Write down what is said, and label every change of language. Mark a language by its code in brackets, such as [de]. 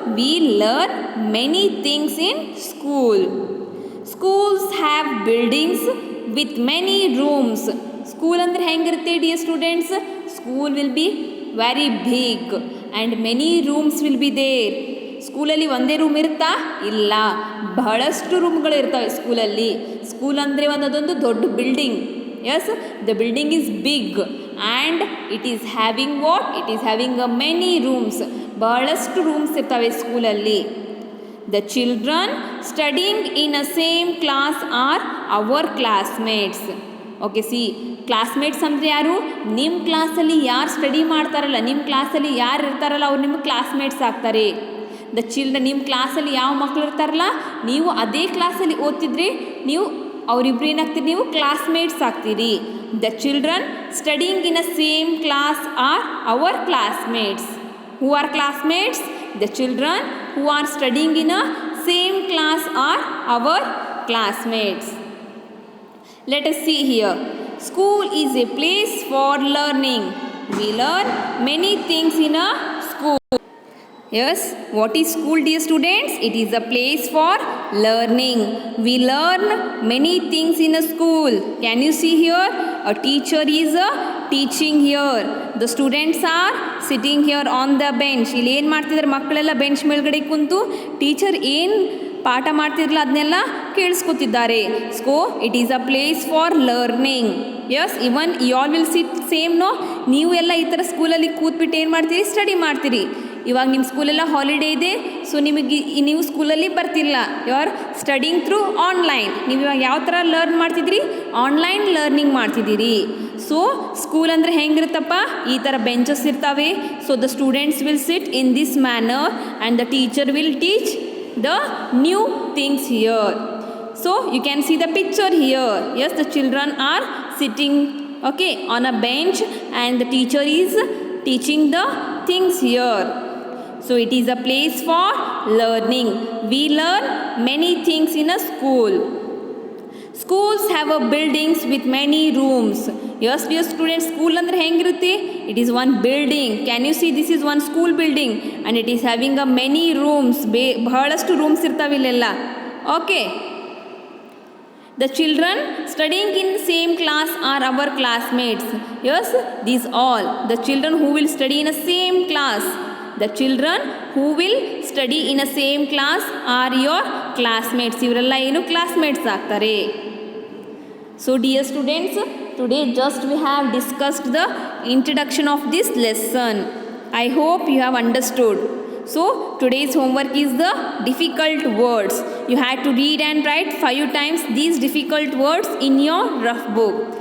[en] We learn many things in school. Schools have buildings with many rooms. [kn] School ಅಂದರೆ ಹೆಂಗಿರುತ್ತೆ [en] Dear students? School will be very big and many rooms will be there. [kn] ಸ್ಕೂಲಲ್ಲಿ ಒಂದೇ room ಇರುತ್ತಾ? ಇಲ್ಲ, ಬಹಳಷ್ಟು ರೂಮ್ಗಳು ಇರ್ತವೆ ಸ್ಕೂಲಲ್ಲಿ. ಸ್ಕೂಲ್ ಅಂದರೆ ಅದೊಂದು ದೊಡ್ಡ building. [en] Yes, the building is big and it is having what? It is having a many rooms. [kn] ಬಹಳಷ್ಟು ರೂಮ್ಸ್ ಇರ್ತವೆ ಸ್ಕೂಲಲ್ಲಿ. [en] The children studying in a same class are our classmates. [kn] Okay, C, classmates ಅಂದರೆ ಯಾರು? ನಿಮ್ಮ ಕ್ಲಾಸಲ್ಲಿ ಯಾರು study ಮಾಡ್ತಾರಲ್ಲ, ನಿಮ್ಮ ಕ್ಲಾಸಲ್ಲಿ ಯಾರು ಇರ್ತಾರಲ್ಲ, ಅವ್ರು ನಿಮ್ಮ ಕ್ಲಾಸ್ಮೇಟ್ಸ್ ಆಗ್ತಾರೆ. [en] the children, [kn] ನಿಮ್ಮ ಕ್ಲಾಸಲ್ಲಿ ಯಾವ ಮಕ್ಕಳು ಇರ್ತಾರಲ್ಲ, ನೀವು ಅದೇ ಕ್ಲಾಸಲ್ಲಿ ಓದ್ತಿದ್ರಿ, ನೀವು ಅವರಿಬ್ರು ಏನಾಗ್ತೀರಿ? ನೀವು classmates ಆಗ್ತೀರಿ. [en] The children studying in a same class are our classmates. Who are classmates? The children who are studying in a same class are our classmates. Let us see here. School is a place for learning. We learn many things in a school. Yes, what is school, dear students? It is a place for learning. We learn many things in a school. Can you see here? A teacher is teaching here. The students are sitting here on the bench. [kn] ಇಲ್ಲಿ ಏನು ಮಾಡ್ತಿದ್ದಾರೆ? ಮಕ್ಕಳೆಲ್ಲ bench ಮೇಲ್ಗಡೆ ಕುಂತು teacher ಏನು ಪಾಠ ಮಾಡ್ತಿರಲ್ಲ ಅದನ್ನೆಲ್ಲ ಕೇಳಿಸ್ಕೊತಿದ್ದಾರೆ. [en] So it is a place for learning. Yes, even you all will sit same. [kn] ನೀವು ಎಲ್ಲ ಈ ಥರ ಸ್ಕೂಲಲ್ಲಿ ಕೂತ್ಬಿಟ್ಟು ಏನು ಮಾಡ್ತೀರಿ? ಸ್ಟಡಿ ಮಾಡ್ತೀರಿ. ಇವಾಗ ನಿಮ್ಮ ಸ್ಕೂಲೆಲ್ಲ ಹಾಲಿಡೇ ಇದೆ, ಸೊ ನೀವು ಸ್ಕೂಲಲ್ಲಿ ಬರ್ತಿಲ್ಲ. [en] You are studying through online. [kn] ನೀವು ಇವಾಗ ಯಾವ ಥರ ಲರ್ನ್ ಮಾಡ್ತಿದ್ದೀರಿ? ಆನ್ಲೈನ್ ಲರ್ನಿಂಗ್ ಮಾಡ್ತಿದ್ದೀರಿ. ಸೊ ಸ್ಕೂಲ್ ಅಂದರೆ ಹೆಂಗಿರುತ್ತಪ್ಪ? ಈ ಥರ ಬೆಂಚಸ್ ಇರ್ತವೆ. [en] So the students will sit in this manner and the teacher will teach the new things here. So you can see the picture here. Yes, the children are sitting, okay, on a bench and the teacher is teaching the things here. So it is a place for learning. We learn many things in a school. Schools have a buildings with many rooms. Yes, dear students, [kn] school andre hengirutte? [en] It is one building. Can you see? This is one school building and it is having a many rooms. [kn] ಬಹಳಷ್ಟು rooms ಇರ್ತಾವೆ ಇಲ್ಲೆಲ್ಲ. [en] Okay. The children studying in same class are our classmates. Yes, these all. The children who will study in a same class. The children who will study in a same class are your classmates. [kn] ಇವರೆಲ್ಲ ಏನು classmates ಆಗ್ತಾರೆ. [en] So dear students, today just we have discussed the introduction of this lesson. I hope you have understood. So today's homework is the difficult words. You had to read and write 5 times these difficult words in your rough book.